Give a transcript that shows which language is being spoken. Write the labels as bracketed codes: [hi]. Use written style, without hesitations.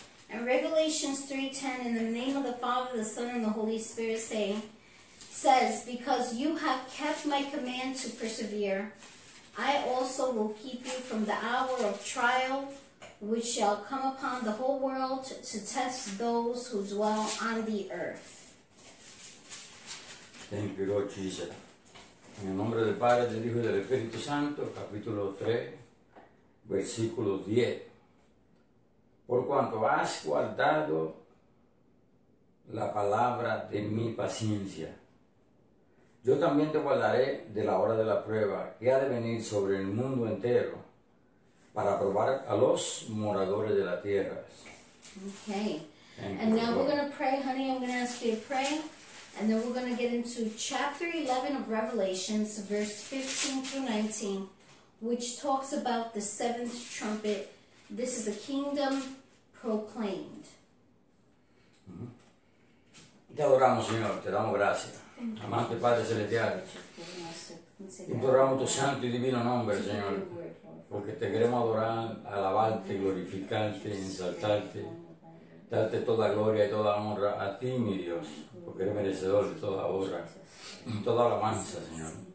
[en] And Revelations 3:10, in the name of the Father, the Son, and the Holy Spirit says, because you have kept my command to persevere, I also will keep you from the hour of trial, which shall come upon the whole world to test those who dwell on the earth. Thank you, Lord Jesus. [es] En el nombre del Padre, del Hijo y del Espíritu Santo, capítulo 3, versículo 10. Por cuanto has guardado la palabra de mi paciencia, yo también te guardaré de la hora de la prueba que ha de venir sobre el mundo entero para probar a los moradores de la tierra. [en] Okay. And now we're going to pray, honey. I'm going to ask you to pray. And then we're going to get into chapter 11 of Revelations, verse 15 through 19, which talks about the seventh trumpet. This is a kingdom proclaimed. [es] Te adoramos, Señor, te damos gracias. Amante Padre Celestial, imploramos tu santo y divino nombre, Señor, porque te queremos adorar, alabarte, glorificarte, exaltarte, darte toda gloria y toda honra a ti, mi Dios, porque eres merecedor de toda honra y toda alabanza, Señor.